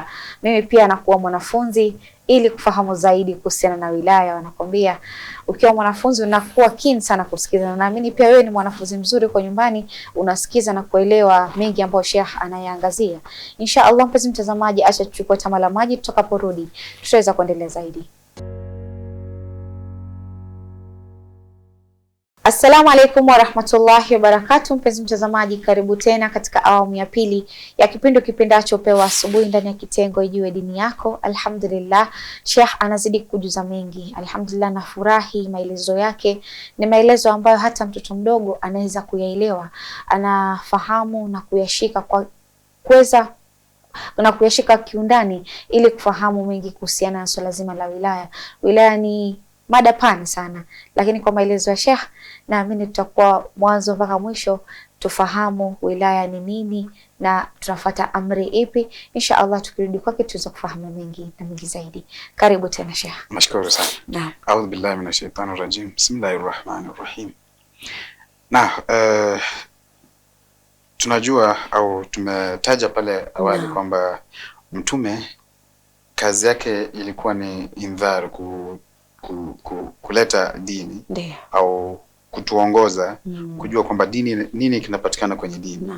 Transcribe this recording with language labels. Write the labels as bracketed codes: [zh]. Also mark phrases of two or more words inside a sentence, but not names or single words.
[sw] Mimi pia nakuwa mwanafunzi ili kufahamu zaidi kuhusiana na wilaya. Wanakwambia ukiwa mwanafunzi unakuwa keen sana kusikiza, na naamini pia wewe ni mwanafunzi mzuri kwa nyumbani, unasikiza na kuelewa mengi ambayo Sheikh anayaangazia. Inshallah mpenzi mtazamaji, acha tuchukue tama la maji, tutakaporudi tutaweza kuendelea zaidi. [ar] السلام عليكم ورحمة الله وبركاته. [sw] Mpenzi mtazamaji, karibu tena katika awamu ya pili ya kipindi kipendacho Pewa Asubuhi ndani ya kitengo Ijue Dini Yako. Alhamdulillah, Sheikh anazidi kujuza mengi. Alhamdulillah, nafurahi maelezo yake ni maelezo ambayo hata mtoto mdogo anaweza kuyaelewa, anafahamu na kuyashika kwa kuweza na kuyashika kiundani ili kufahamu mengi kuhusiana na swala zima la wilaya. Wilaya ni mada pana sana, lakini kwa maelezo ya Sheikh naamini tutakuwa mwanzo mpaka mwisho tufahamu wilaya ni nini na tunafuata amri ipi. Inshallah tukirudi kwake tuweza kufahamu mengi na mengi zaidi. Karibu tena Sheikh. Mashukuru sana. Naam. [ar] أعوذ بالله من الشيطان الرجيم. بسم الله الرحمن الرحيم. [sw] Tunajua au tumetaja pale awali kwamba mtume kazi yake ilikuwa ni indhar, kuleta dini. Ndiyo. Au kutuongoza kujua kwamba dini nini kinapatikana kwenye dini.